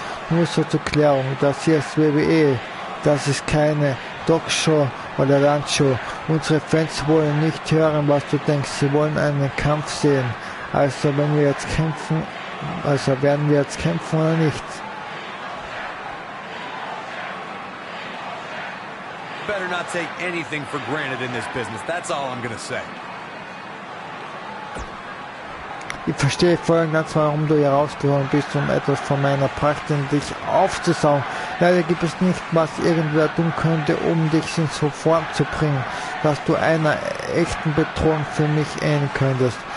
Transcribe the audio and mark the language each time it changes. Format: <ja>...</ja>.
<de>Nur so zur Klärung, das hier ist WWE, das ist keine Talkshow oder Lunchshow. Unsere Fans wollen nicht hören, was du denkst, sie wollen einen Kampf sehen. Also wenn wir jetzt kämpfen, also werden wir jetzt kämpfen oder nicht?</de> <en>Better not take anything for granted in this business. That's all I'm gonna say.</en> <de>Ich verstehe voll und ganz, warum du hier rausgekommen bist, um etwas von meiner Pracht in dich aufzusaugen. Leider gibt es nicht, was irgendwer tun könnte, um dich in so Form zu bringen, dass du einer echten Bedrohung für mich ähneln könntest.</de>